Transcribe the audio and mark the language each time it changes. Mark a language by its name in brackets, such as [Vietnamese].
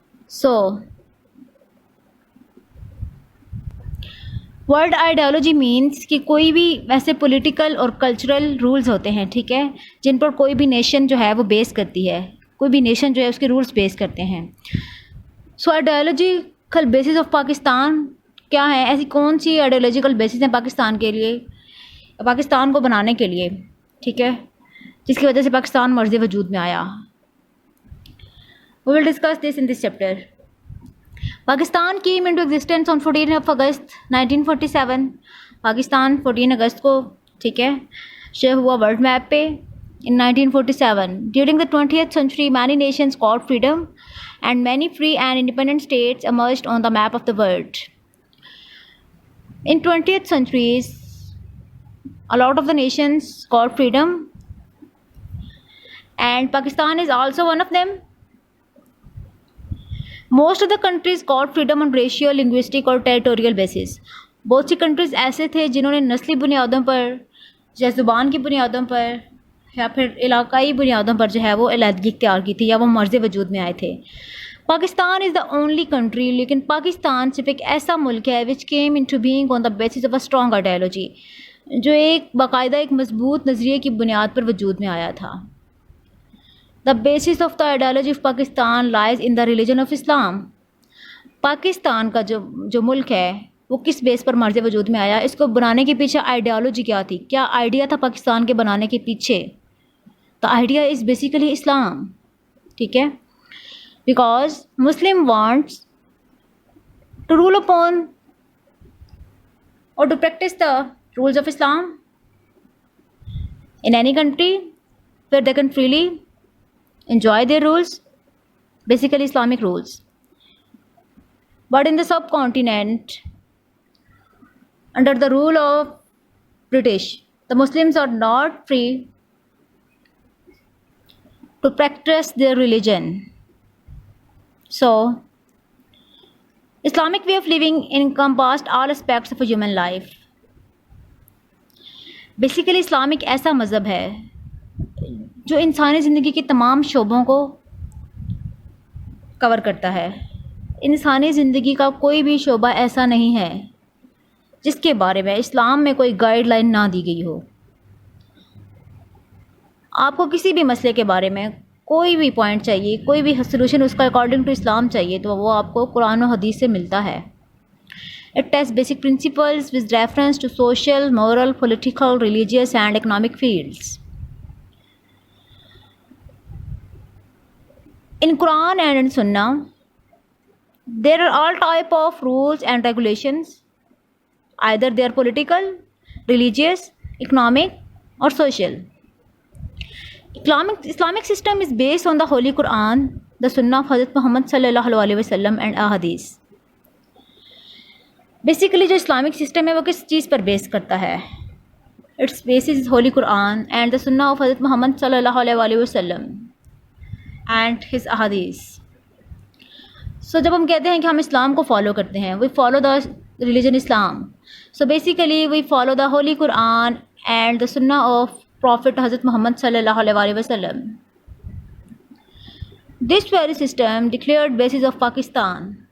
[Urdu] سو word ideology means کہ کوئی بھی ویسے پولیٹیکل اور کلچرل رولز ہوتے ہیں, ٹھیک ہے, جن پر کوئی بھی نیشن جو ہے وہ بیس کرتی ہے, کوئی بھی نیشن جو ہے اس کے رولز بیس کرتے ہیں. سو آئیڈیالوجیکل بیسز آف پاکستان کیا ہے, ایسی کون سی آئیڈیالوجیکل بیسز ہیں پاکستان کے لیے, پاکستان کو بنانے کے لیے, ٹھیک ہے, جس کی وجہ سے پاکستان مرز وجود میں آیا. [English] We will discuss this in this chapter. Pakistan came into existence on 14 of August 1947. [Urdu] Pakistan 14 اگست کو, ٹھیک ہے, شیئر ہوا ورلڈ میپ پہ in 1947. [English] During the 20th century, many nations got freedom and many free and independent states emerged on the map of the world. In 20th centuries, a lot of the nations got freedom and Pakistan is also one of them. Most of the countries got freedom on racial, linguistic اور territorial basis. [Urdu] بہت سی countries ایسے تھے جنہوں نے نسلی بنیادوں پر یا زبان کی بنیادوں پر یا پھر علاقائی بنیادوں پر جو ہے وہ علیحدگی اختیار کی تھی یا وہ مرز وجود میں آئے تھے. [English] Pakistan is the only country, [Urdu] لیکن پاکستان صرف ایک ایسا ملک ہے [English] which came into being on the basis of a strong ideology, [Urdu] جو ایک باقاعدہ ایک مضبوط نظریے کی بنیاد پر وجود میں آیا تھا. [English] The basis of the ideology of Pakistan lies in the religion of Islam. [Urdu] Pakistan کا جو ملک ہے وہ کس بیس پر مرز وجود میں آیا, اس کو بنانے کے پیچھے آئیڈیالوجی کیا تھی, کیا آئیڈیا تھا پاکستان کے بنانے کے پیچھے. [English] The idea is basically Islam. [Urdu] ٹھیک ہے, [English] because Muslim wants to rule upon or to practice the rules of Islam in any country where they can freely enjoy their rules, basically Islamic rules. But in the subcontinent, under the rule of British, the Muslims are not free to practice their religion. So, Islamic way of living encompassed all aspects of a human life. [Urdu] Basically, Islam ایک ایسا مذہب ہے جو انسانی زندگی کے تمام شعبوں کو کور کرتا ہے. انسانی زندگی کا کوئی بھی شعبہ ایسا نہیں ہے جس کے بارے میں اسلام میں کوئی گائیڈ لائن نہ دی گئی ہو. آپ کو کسی بھی مسئلے کے بارے میں کوئی بھی پوائنٹ چاہیے, کوئی بھی سلوشن اس کا اکارڈنگ ٹو اسلام چاہیے, تو وہ آپ کو قرآن و حدیث سے ملتا ہے. [English] It tests basic principles with reference to social, moral, political, religious and economic fields. In Quran and in Sunnah, there are all type of rules and regulations. Either they are political, religious, economic or social. Islamic system is based on the Holy Quran, the Sunnah of Hazrat Muhammad sallallahu alaihi wasallam and ahadith. Basically [Urdu] جو Islamic system ہے وہ کس چیز پر بیس کرتا ہے, [English] It's basis is holy Quran and the Sunnah of Hazrat Muhammad صلی اللہ علیہ وسلم and his ahadith. [Urdu] سو جب ہم کہتے ہیں کہ ہم اسلام کو فالو کرتے ہیں, [English] We follow the religion Islam. So basically we follow the holy Quran and the Sunnah of prophet Hazrat Muhammad صلی اللہ علیہ وسلم. This very system declared basis of Pakistan.